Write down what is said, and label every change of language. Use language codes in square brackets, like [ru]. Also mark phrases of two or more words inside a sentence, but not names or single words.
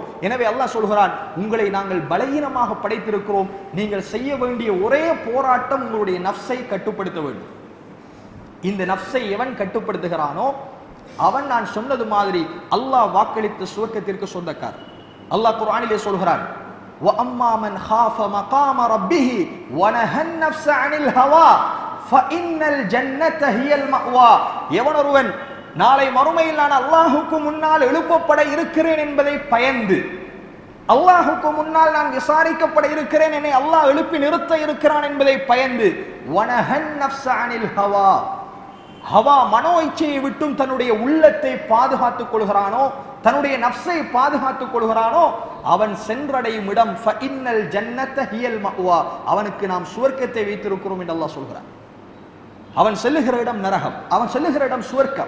[ta] எனவே அல்லாஹ் சொல்கிறான், உங்களை நாங்கள் பலகீனமாக படைத்திருக்கிறோம். நீங்கள் செய்ய வேண்டிய ஒரே போராட்டம் உங்களுடைய நஃப்ஸை கட்டுப்படுத்த வேண்டும். இந்த நஃப்ஸை எவன் கட்டுப்படுத்துகிறானோ அவன் நான் சொன்னது மாதிரி அல்லாஹ் வாக்களித்த சுவர்க்கத்திற்கு சொந்தக்காரன். அல்லாஹ் குர்ஆனிலே சொல்கிறான், [ar] وَأَمَّا مَنْ خَافَ مَقَامَ رَبِّهِ وَنَهَى النَّفْسَ عَنِ الْهَوَى فَإِنَّ الْجَنَّةَ هِيَ الْمَأْوَى. [ta] எவன் ஒருவன் நாளை மறுமையில் நான் அல்லாஹ்வுக்கு முன்னால் எழுப்பப்பட இருக்கிறேன் என்பதை பயந்து, அல்லாஹ்வுக்கு முன்னால் நான் விசாரிக்கப்பட இருக்கிறேன், என்னை அல்லாஹ் எழுப்பி நிறுத்த இருக்கிறான் என்பதை பயந்து, [ar] وَنَهَى النَّفْسَ عَنِ الْهَوَى, [ta] ஹவா மனோ இச்சையை விட்டும் தன்னுடைய உள்ளத்தை பாதுகாத்துக் கொள்கிறானோ, தன்னுடைய நஃப்ஸை பாதுகாத்துக் கொள்கிறானோ, அவன் சென்றடையும் இடம் [ar] فإن الجنة هي المأوى, [ta] அவனுக்கு நாம் சுவர்க்கத்தை வைத்திருக்கிறோம் என்று அல்லாஹ் சொல்கிறான். அவன் செல்லுகிற இடம் நரகம், அவன் செல்லுகிற இடம் சுவர்க்கம்.